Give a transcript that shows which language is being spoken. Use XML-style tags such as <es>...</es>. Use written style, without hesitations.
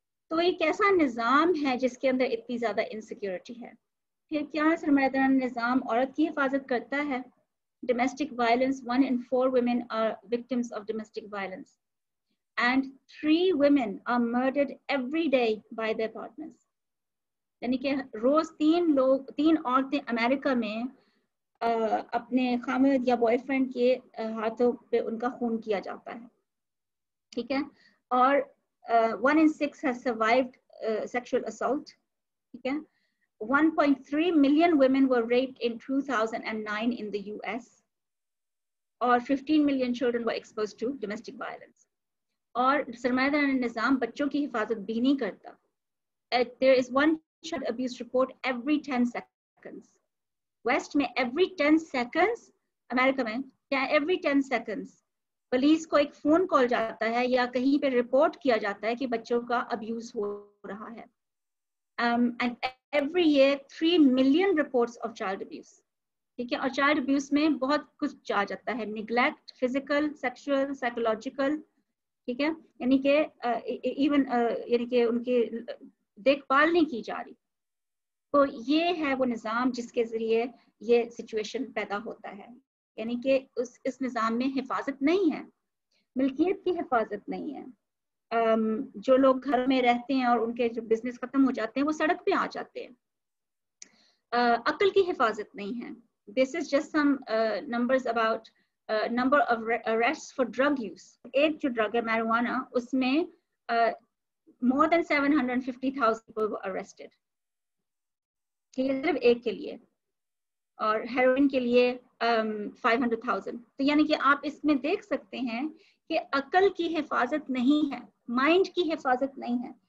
<ur>تو یہ کیسا نظام ہے جس کے اندر اتنی زیادہ انسیکیورٹی ہے؟ پھر کیا سرمایہ دارانہ نظام عورت کی حفاظت کرتا ہے؟ Domestic violence,</ur> <en>1 in 4 women are victims of domestic violence and 3 women are murdered every day by their partners.</en> <ur>یعنی کہ روز 3 عورتیں امریکہ میں اپنے خامد یا بوائے فرینڈ کے ہاتھوں پہ ان کا خون کیا جاتا ہے. ٹھیک ہے.</ur> <en>اور 1 in 6 has survived sexual assault.</en> <ur>ٹھیک ہے.</ur> <en>1.3 million women were raped in 2009 in the US. اور 15 million children were exposed to domestic violence.</en> <ur>اور سرمایہ دارانہ نظام بچوں کی حفاظت بھی نہیں کرتا.</ur> <en>There is one child abuse report every 10 seconds.</en> <ur>West میں</ur> <en>every 10 seconds,</en> <ur>امریکہ میں every 10 seconds پولیس کو ایک فون کال جاتا ہے یا کہیں پہ رپورٹ کیا جاتا ہے کہ بچوں کا ابیوز ہو رہا ہے.</ur> <en>And every year 3 million reports of child abuse.</en> <ur>ٹھیک ہے. اور چائلڈ ابیوز میں بہت کچھ آ جاتا ہے, نیگلیکٹ, فزیکل, سیکشل, سائیکولوجیکل. ٹھیک ہے. یعنی کہ ایون یعنی کہ ان کی دیکھ بھال نہیں کی جا رہی. تو یہ ہے وہ نظام جس کے ذریعے یہ سچویشن پیدا ہوتا ہے. یعنی کہ اس نظام میں حفاظت نہیں ہے, ملکیت کی حفاظت نہیں ہے. جو لوگ گھر میں رہتے ہیں اور ان کے جو بزنس ختم ہو جاتے ہیں وہ سڑک پہ آ جاتے ہیں. عقل کی حفاظت نہیں ہے.</ur> <en>This is just some numbers about number of arrests for drug use.</en> <ur>ایک جو ڈرگ ہے marijuana, اس میں</ur> <en>more than 750,000 people were arrested.</en> <ur>صرف ایک کے لیے. اور ہیروئن کے لیے 500,000. تو یعنی کہ آپ اس میں دیکھ سکتے ہیں کہ عقل کی حفاظت نہیں ہے, مائنڈ کی حفاظت نہیں ہے.</ur>